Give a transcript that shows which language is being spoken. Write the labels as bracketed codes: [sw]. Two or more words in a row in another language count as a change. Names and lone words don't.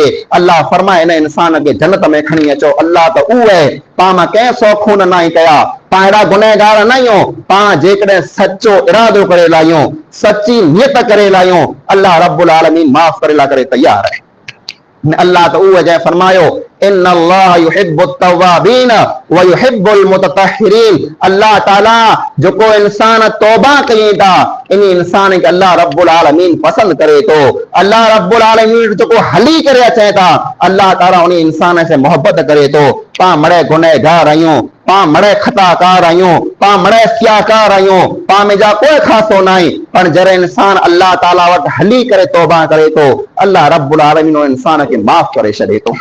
[sd] अल्लाह फरमाए इन इंसान खे जन्नत में खणी अचो। अल्लाह त उहो आहे, पाण मां कंहिं 100 खून ना ई कया, पाण अहिड़ा गुनहगार न आहियूं। पाण जेकॾहिं सचो इरादो करे लाहियूं, सची नियत करे लाहियूं, अल्लाह रब्बुल आलमीन माफ़ करे ला करे तैयार आहे। अल्लाह तो उहे जंहिं फरमायो [ar] إن الله يحب التوابين ويحب المتطهرين. [sd] अल्लाह ताला जेको इंसान तौबा कयई था, इन इंसान खे अल्लाह रब्बुल आलमीन पसंद करे तो। अल्लाह रब्बुल आलमीन जेको हली करे अचे था, अल्लाह ताला उन इंसान से मोहब्बत करे तो। पाण मड़े गुनहगार आहियूं, पाण मड़े खताकार आहियूं, पाण मड़े सियाकार आहियूं, पाण में जा कोई ख़ासो न आहे, पर जॾहिं इंसान अल्लाह ताला वटि हली करे तौबा करे तो, अल्लाह रब्बुल आलमीन उन इंसान खे माफ़ करे छॾे तो।